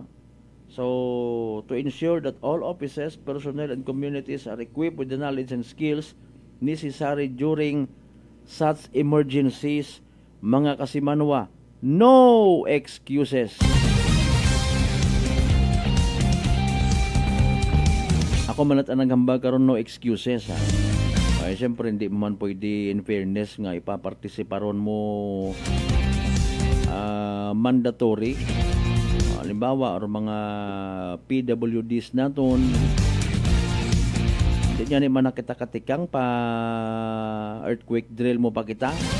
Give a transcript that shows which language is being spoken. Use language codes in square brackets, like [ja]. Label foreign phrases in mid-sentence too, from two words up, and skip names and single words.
[en] So to ensure that all offices, personnel and communities are equipped with the knowledge and skills necessary during such emergencies, [hil] mga kasimanwa, [en] no excuses. [hil] Ako manat anang hambag karon [en] no excuses, [hil] ha. Ay, siyempre, hindi mo man pwede [en] in fairness [hil] nga ipapartisiparon mo mandatory. Halimbawa, or mga PWDs naton, hindi niya naman nakita katikang pa [en] earthquake drill [hil] mo pa kita.